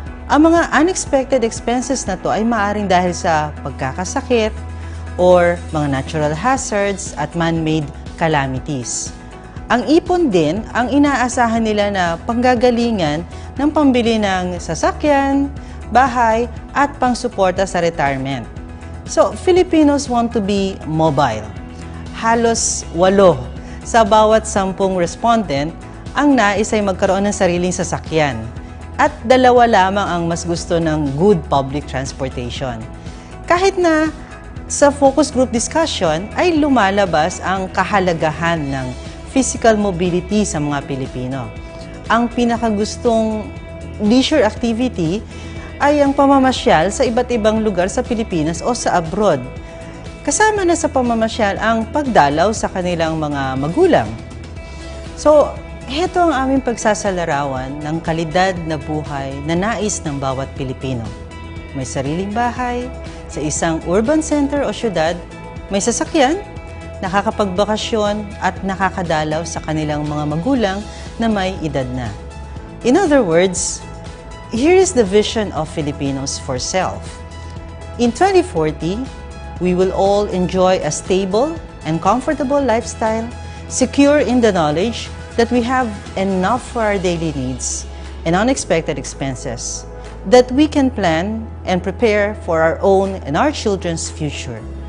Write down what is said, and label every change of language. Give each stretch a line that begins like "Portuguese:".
Filipino: Ang mga
English: unexpected expenses
Filipino: na to ay maaaring dahil sa pagkakasakit or mga
English: natural hazards
Filipino: at man-made calamities. Ang ipon din ang inaasahan nila na panggagalingan ng pambili ng sasakyan, bahay at pangsuporta sa retirement.
English: So, Filipinos want to be mobile.
Filipino: Halos 8 sa bawat 10 respondent ang nais ay magkaroon ng sariling sasakyan. At 2 lamang ang mas gusto ng
English: good public transportation.
Filipino: Kahit na sa
English: focus group discussion
Filipino: ay lumalabas ang kahalagahan ng
English: physical mobility
Filipino: sa mga Pilipino. Ang pinakagustong
English: leisure activity
Filipino: ay ang pamamasyal sa iba't ibang lugar sa Pilipinas o sa abroad. Kasama na sa pamamasyal ang pagdalaw sa kanilang mga magulang. So, heto ang aming pagsasalarawan ng kalidad na buhay na nais ng bawat Pilipino. May sariling bahay, sa isang urban center o syudad, may sasakyan, nakakapagbakasyon at nakakadalaw sa kanilang mga magulang na may edad na.
English: In other words, here is the vision of Filipinos for self. In 2040, we will all enjoy a stable and comfortable lifestyle, secure in the knowledge that we have enough for our daily needs and unexpected expenses, that we can plan and prepare for our own and our children's future.